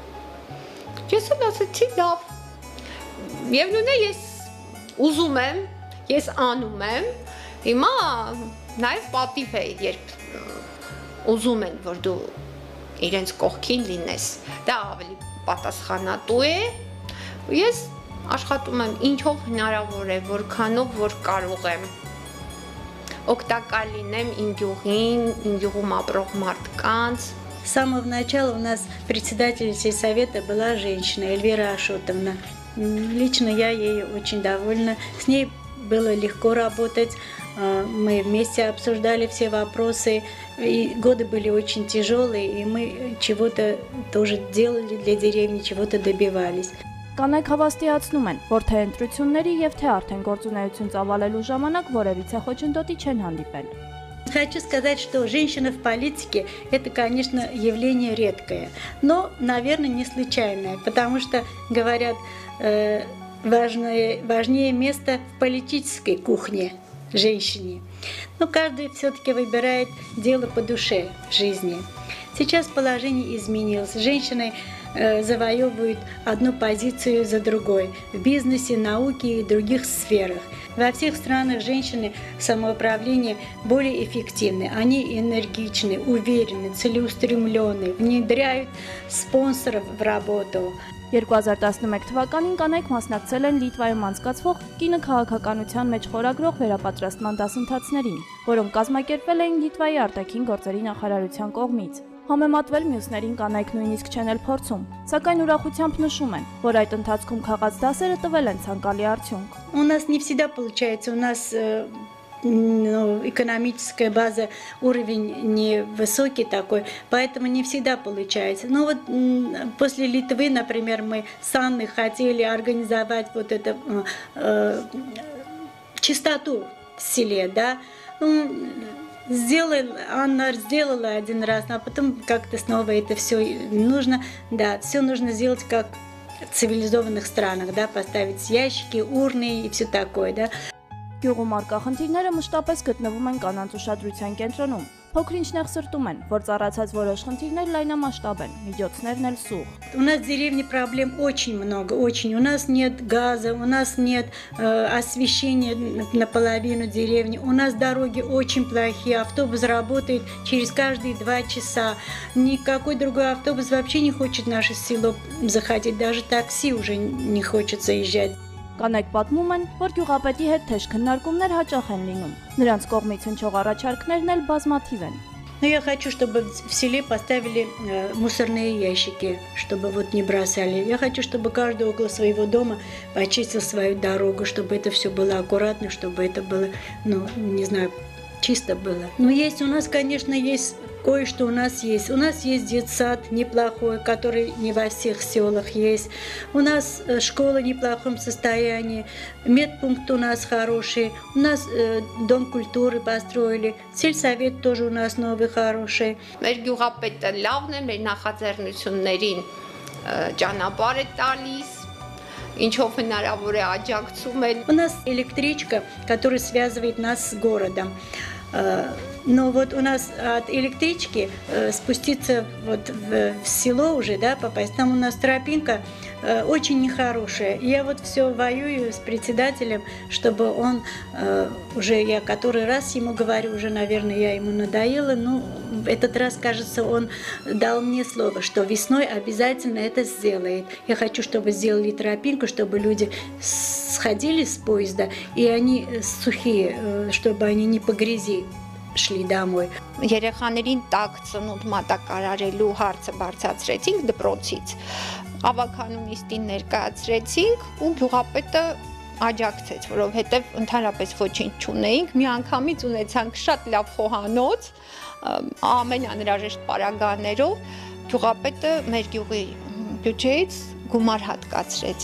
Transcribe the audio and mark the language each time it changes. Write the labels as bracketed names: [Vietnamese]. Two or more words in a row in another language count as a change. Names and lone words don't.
[Armenian] Ես էլ ասացի լավ։ Եվ նույնը ես ուզում եմ, ես անում եմ, հիմա նաև պատիվ է, երբ ուզում են, որ դու իրենց կողքին լինես, դա ավելի պատասխանատու է, ես աշխատում եմ ինչով հնարավոր է, որքանով որ կարող եմ, օգտակար լինեմ իմ գյուղին, իմ գյուղում ապրող մարդկանց։ [Russian] С самого начала у нас председатель сельсовета была женщина, Эльвира Ашотовна. Лично я ей очень довольна, с ней было легко работать. Мы вместе обсуждали все вопросы, и годы были очень тяжелые, и мы чего-то тоже делали для деревни, чего-то добивались. [Armenian] Կանայք հավաստիացնում են, որ թե ընտրությունների եւ թե արդեն գործունեություն ծավալելու ժամանակ որևիցե խոչընդոտի չեն հանդիպել։ [Russian] Хочу сказать, что женщина в политике – это, конечно, явление редкое, но, наверное, не случайное, потому что, говорят, важнее место в политической кухне женщине. Но каждый все-таки выбирает дело по душе в жизни. Сейчас положение изменилось. Женщины завоевывают одну позицию за другой в бизнесе, науке и других сферах. Во всех странах женщины самоуправления более эффективны. Они энергичны, уверены, целеустремленны, внедряют спонсоров в работу. [Armenian] 2011 թվականին կանայք մասնակցել են Լիտվայում անցկացվող կինը քաղաքականության մեջ խորագրող վերապատրաստման դասընթացներին, որոնք կազմակերպվել էին Լիտվայի արտաքին գործերի նախարարության կողմից։ Համեմատվել մյուսներին կանայք նույնիսկ չեն էլ փորձում, սակայն ուրախությամբ նշում են, որ այդ ընթացքում քաղած դասերը տվել են ցանկալի արդյունք։ [Russian] У нас не всегда получается, у нас экономическая база, уровень невысокий такой, поэтому не всегда получается. Но вот после Литвы, например, мы с Анной хотели организовать вот это чистоту в селе, да. Анна сделала один раз, а потом как-то снова это все нужно, да, все нужно сделать как в цивилизованных странах, да, поставить ящики, урны и все такое, да. [Armenian] Գյուղում արկա խնդիրները մշտապես գտնվում են կանանց ուշադրության կենտրոնում։ Փոքրինչ նեղսրտում են, որ ծառացած որոշ խնդիրներ լայնամասշտաբ են, միջոցներն էլ սուղ։ [Russian] У нас в деревне проблем очень много, очень. У нас нет газа, у нас нет освещения наполовину деревни, у нас дороги очень плохие, автобус работает через каждые 2 часа. Никакой другой автобус вообще не хочет в наше село заходить, даже такси уже не хочет заезжать. [Armenian] Կանայք պատմում են, որ գյուղապետի հետ թեժ քննարկումներ հաճախ են լինում։ Նրանց կողմից հնչող առաջարկներն էլ բազմաթիվ են։ [Russian] Но я хочу, чтобы в селе поставили мусорные ящики, чтобы вот не бросали. Я хочу, чтобы каждый около своего дома почистил свою дорогу, чтобы это все было аккуратно, чтобы это было, ну, не знаю, чисто было. Но есть у нас, конечно, есть кое-что у нас есть. У нас есть детсад неплохой, который не во всех селах есть. У нас школа в неплохом состоянии. Медпункт у нас хороший. У нас дом культуры построили. Сельсовет тоже у нас новый, хороший. [Armenian] Մեր գյուղապետը լավն է, մեր նախաձեռնություններին ճանապարհ է տալիս, ինչով հնարավոր է աջակցում է։ [Russian] У нас электричка, которая связывает нас с городом. Но вот у нас от электрички спуститься вот в село уже, да, попасть, там у нас тропинка очень нехорошая. Я вот все воюю с председателем, чтобы он уже, я который раз ему говорю, уже, наверное, я ему надоела, но в этот раз, кажется, он дал мне слово, что весной обязательно это сделает. Я хочу, чтобы сделали тропинку, чтобы люди сходили с поезда, и они сухие, чтобы они не по грязи шли домой. [Armenian] Երեխաներին տակ ծնունդ մատակարարելու հարցը բարձրացրեցինք դպրոցից։ Ավականու նիստին ներկայացրեցինք ու գյուղապետը աջակցեց, որովհետև ընդհանրապես ոչինչ չունեինք։ Մի անգամից ունեցանք շատ լավ խոհանոց, ամեն անհրաժեշտ պարագաներով, գյուղապետը մեր գյուղի բյուջեից գումար հատկացրեց։